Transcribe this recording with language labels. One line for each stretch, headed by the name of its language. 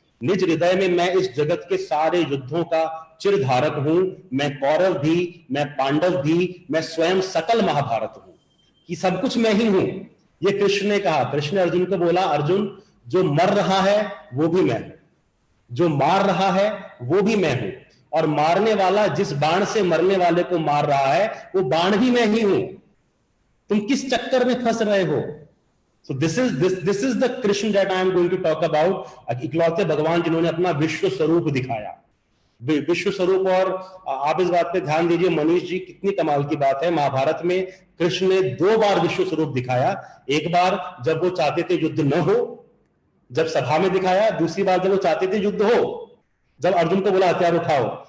Hindi: निज हृदय में मैं इस जगत के सारे युद्धों का चिरधारक हूं, मैं कौरव भी, मैं पांडव भी, मैं स्वयं सकल महाभारत हूं, कि सब कुछ मैं ही हूं। ये कृष्ण ने कहा। कृष्ण ने अर्जुन को बोला अर्जुन जो मर रहा है वो भी मैं हूं, जो मार रहा है वो भी मैं हूं, और मारने वाला जिस बाण से मरने वाले को मार रहा है वो बाण भी मैं ही हूं। तुम किस चक्कर में फंस रहे हो?
English: So this is the Krishna that I am going to talk about।
Hindi: इकलौते भगवान जिन्होंने अपना विश्व स्वरूप दिखाया, विश्व स्वरूप। और आप इस बात पे ध्यान दीजिए मनीष जी, कितनी कमाल की बात है, महाभारत में कृष्ण ने 2 बार विश्व स्वरूप दिखाया। एक बार जब वो चाहते थे युद्ध न हो, जब सभा में दिखाया, दूसरी बार जब वो चाहते थे युद्ध हो, जब अर्जुन को बोला हथियार उठाओ।